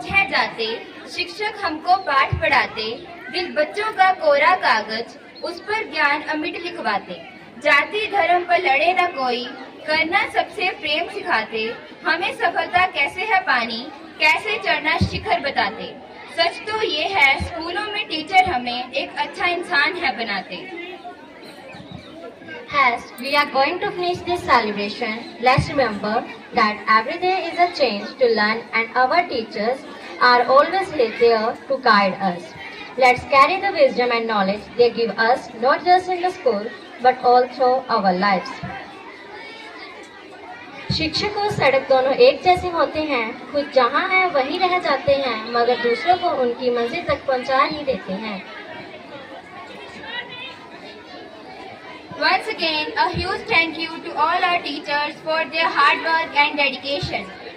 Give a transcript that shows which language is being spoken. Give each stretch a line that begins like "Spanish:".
Hindi: जाते शिक्षक हमको पाठ पढ़ाते, दिल बच्चों का कोरा कागज, उस पर ज्ञान अमिट लिखवाते। जाति धर्म पर लड़े न कोई, करना सबसे प्रेम सिखाते, हमें सफलता कैसे है पानी, कैसे चढ़ना शिखर बताते। सच तो ये है स्कूलों में टीचर हमें एक अच्छा इंसान है बनाते।
English: As we are going to finish this celebration, let's remember that every day is a chance to learn and our teachers are always there to guide us. Let's carry the wisdom and knowledge they give us not just in the school but all through our lives.
Hindi: शिक्षक और सड़क दोनों एक जैसे होते हैं, खुद जहाँ है वहीं रह जाते हैं मगर दूसरों को उनकी मंजिल तक पहुँचा ही देते हैं।
English: Once again, a huge thank you to all our teachers for their hard work and dedication.